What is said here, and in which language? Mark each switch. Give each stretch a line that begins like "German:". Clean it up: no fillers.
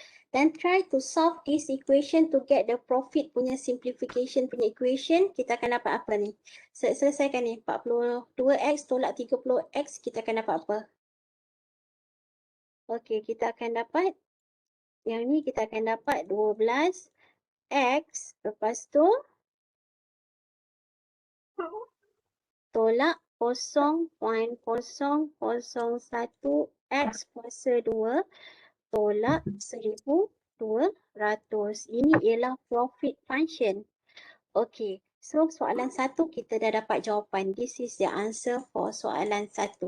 English: Then try to solve this equation to get the profit punya simplification punya equation.
Malay: Kita akan dapat apa ni? Selesaikan ni. 42X tolak 30X, kita akan dapat apa? Okey, kita akan dapat, yang ni kita akan dapat 12X. Lepas tu, tolak 0.001X kuasa 2. Tolak 1200. Ini ialah profit function. Okay, so soalan 1 kita dah dapat jawapan.
English: This is the answer for soalan 1.